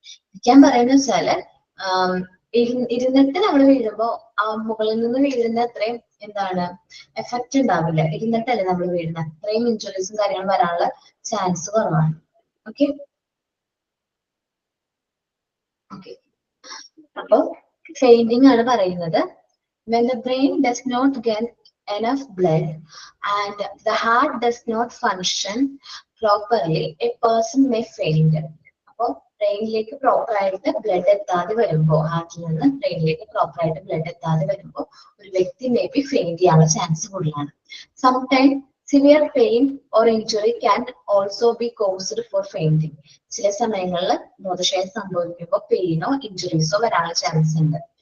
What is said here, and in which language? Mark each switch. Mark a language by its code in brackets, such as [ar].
[ml] ഇരിക്കാൻ പറയുന്ന വെച്ചാല് ഇരുന്നിട്ട് നമ്മൾ വീഴുമ്പോ ആ മുകളിൽ നിന്ന് വീഴുന്ന അത്രയും എഫക്റ്റ് ഉണ്ടാവില്ല. ഇരുന്നിട്ടല്ലേ നമ്മൾ വീഴുന്ന, അത്രയും ഇഞ്ചുറീസും കാര്യങ്ങളും വരാനുള്ള ചാൻസ് കുറവാണ്. ഓക്കെ ഓക്കെ അപ്പൊ ഫെയിന്റിംഗ് ആണ് പറയുന്നത്. [en] when the brain does not get enough blood and the heart does not function properly, a person may faint. [ml] അപ്പോൾ ബ്രെയിനിലേക്ക് പ്രോപ്പർ ആയിട്ട് ബ്ലഡ് എത്താതെ വരുമ്പോൾ, ഹാർട്ടിൽ നിന്ന് ബ്രെയിനിലേക്ക് പ്രോപ്പർ ആയിട്ട് ബ്ലഡ് എത്താതെ വരുമ്പോൾ ഒരു വ്യക്തി മേ ബി ഫെയിന്റ് ചെയ്യാനുള്ള ചാൻസ് കൂടുതലാണ്. [en] Sometime severe pain or injury can also be caused for fainting. [ml] ചില സമയങ്ങളിൽ ബോധക്ഷയം സംഭവിക്കുമ്പോൾ പെയിനോ ഇഞ്ചുറീസോ വരാനുള്ള ചാൻസ് ഉണ്ട്.